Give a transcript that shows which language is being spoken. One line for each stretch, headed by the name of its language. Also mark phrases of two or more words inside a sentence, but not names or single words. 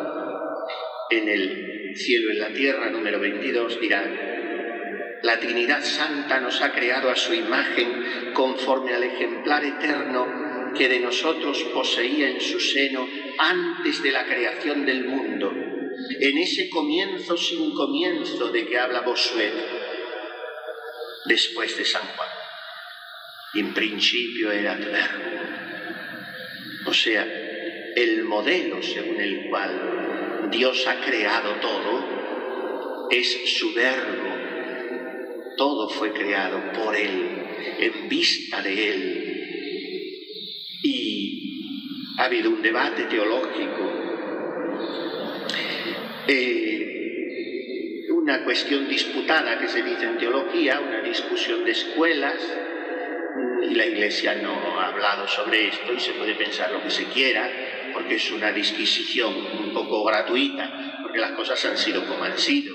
Spanish: En el cielo y en la tierra, número 22, dirá: la Trinidad Santa nos ha creado a su imagen conforme al ejemplar eterno que de nosotros poseía en su seno antes de la creación del mundo, en ese comienzo sin comienzo de que habla Bossuet, después de San Juan.
Latin: In principio erat verbo.
Spanish: O sea, el modelo según el cual Dios ha creado todo es su verbo. Todo fue creado por Él, en vista de Él. Y ha habido un debate teológico, una cuestión disputada que se dice en teología, una discusión de escuelas, y la Iglesia no ha hablado sobre esto y se puede pensar lo que se quiera, porque es una disquisición un poco gratuita, porque las cosas han sido como han sido.